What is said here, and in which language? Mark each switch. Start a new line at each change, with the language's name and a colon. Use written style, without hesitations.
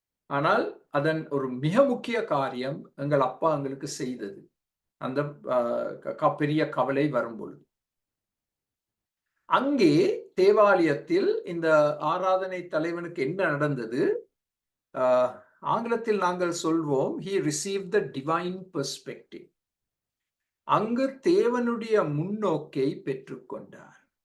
Tamil: ஆனால் அதன் ஒரு மிக முக்கிய காரியம் எங்கள் அப்பா எங்களுக்கு செய்தது அந்த பெரிய கவலை வரும்பொழுது. அங்கே தேவாலயத்தில் இந்த ஆராதனை தலைவனுக்கு என்ன நடந்தது? ஆங்கிலத்தில் நாங்கள் சொல்வோம்,
English: he received the divine perspective.
Tamil: அங்கு தேவனுடைய முன்னோக்கை பெற்றுக்கொண்டார்.